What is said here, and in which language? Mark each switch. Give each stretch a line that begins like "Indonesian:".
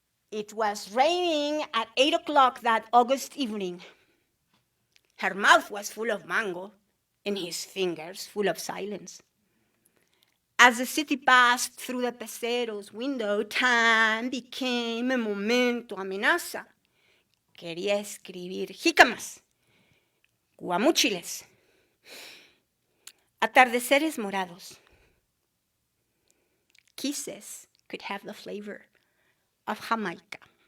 English: It was raining at 8 o'clock that August evening. Her mouth was full of mango, and his fingers full of silence. As the city passed through the pecero's window, time became a
Spanish: momento amenaza. Quería escribir jícamas, guamúchiles, atardeceres morados.
English: Kisses could have the flavor of Jamaica.